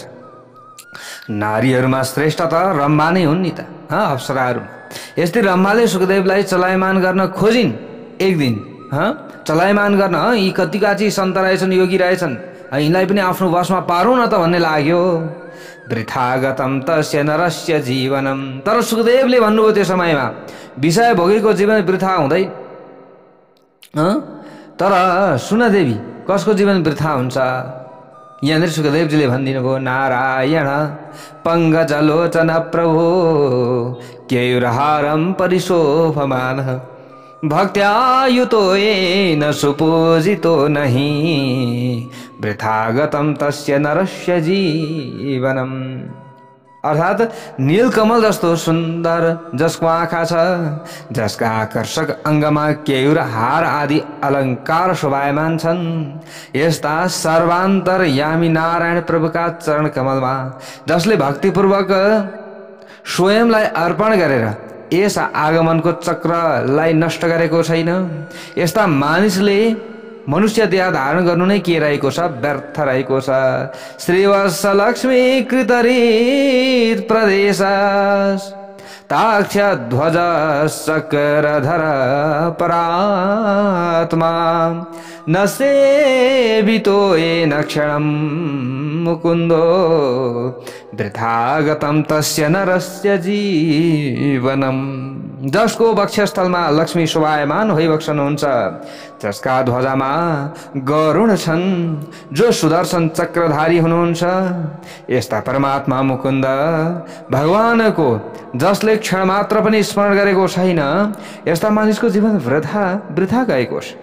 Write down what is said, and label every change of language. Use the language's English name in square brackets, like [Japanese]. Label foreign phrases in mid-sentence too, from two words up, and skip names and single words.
[Nepali] नारीहरूमा श्रेष्ठ त रम्भा नै हुन् नि त, अप्सराहरूमा। यस्तै रम्भाले सुखदेवलाई चलायमान गर्न खोजिन्। एक दिन चलायमान गर्न यी कतिका चाहिँ सन्त रहेछन्, योगी रहेछन्, यिनलाई पनि आफ्नो वशमा पारौँ न त भन्ने लाग्यो। [Sanskrit] वृथागतम तस्य नरस्य जीवनम। [Nepali] तर सुखदेवले भन्नुभयो त्यो समयमा विषय भोगेको जीवन वृथा हुँदैन। तर सुन देवी, कसको जीवन वृथा हुन्छ? यहाँनिर सुखदेवजीले भनिदिनु भयो, [Sanskrit] नारायण पङ्कजलोचन प्रभो केयुरहारम परिशोभमान भक्त्यायुतो येन सुपूजितो नहि वृथागतम तस्य नरस्य जीवनम। [Nepali] अर्थात् नीलकमल जस्तो सुन्दर जसको आँखा छ, जसका आकर्षक अङ्गमा केयुर हार आदि अलङ्कार शोभायमान छन्, यस्ता सर्वान्तरयामी नारायण प्रभुका चरण कमलमा जसले भक्तिपूर्वक स्वयंलाई अर्पण गरेर यस आगमनको चक्रलाई नष्ट गरेको छैन, यस्ता मानिसले मनुष्य देह धारण गर्नु नै के रहेको छ? व्यर्थ रहेको छ। [Sanskrit] श्रीवत्स लक्ष्मी कृतरीत प्रदेश ताक्ष ध्वज शक्रधर परात्मा न सेवितो येन क्षणं मुकुन्दो वृथा गतं तस्य नरस्य जीवनम्। [Nepali] जसको वक्षस्थलमा लक्ष्मी शोभायमान भइबक्सनुहुन्छ, जसका ध्वजामा गरुड छन्, जो सुदर्शन चक्रधारी हुनुहुन्छ, यस्ता परमात्मा मुकुन्द भगवानको जसले क्षण मात्र पनि स्मरण गरेको छैन, यस्ता मानिसको जीवन वृथा गएको छ।